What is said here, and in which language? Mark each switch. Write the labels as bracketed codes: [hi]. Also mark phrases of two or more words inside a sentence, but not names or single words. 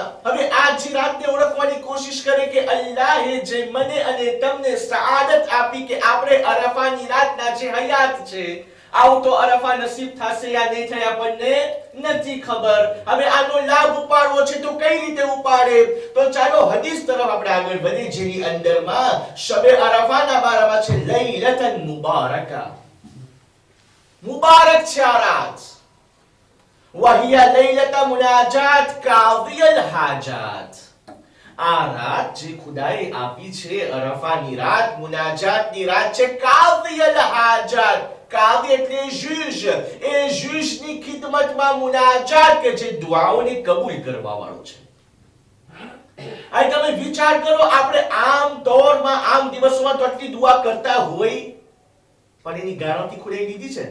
[gu] હવે આજ રાતને ઓળખવાની કોશિશ કરે કે અલ્લાહે જે મને અને તમને સઆદત આપી કે આપણે અરફાની રાતના જે હયાત છે, આવું તો અરફા નસીબ થશે યા નહીં થાય આપણને નથી ખબર. હવે આનો લાભ ઉપાડવો છે તો કઈ રીતે ઉપાડે? તો ચાલો હદીસ તરફ આપણે આગળ વધીએ, જેની અંદરમાં શબે અરફાના બારામાં છે [ar] ليلة مباركة. [gu] મુબારક છે આ રાત. [ar] وهي ليلة مناجات قاضي الحاجات. [gu] આ રાત જે ખુદાએ આપી છે અરફાની રાત, મુનાજાતની રાત છે. [ar] قاضي الحاجات. [gu] કાદી એટલે જજ. એ જજની ખિદમતમાં મુનાજાત કે જે દુઆઓને કબૂલ કરવા વાળો છે. આ તમે વિચાર કરો, આપણે આમ તોરમાં આમ દિવસોમાં તો આટલી દુઆ કરતા હોય, પણ એની ગારંટી ખુદાએ લીધી છે?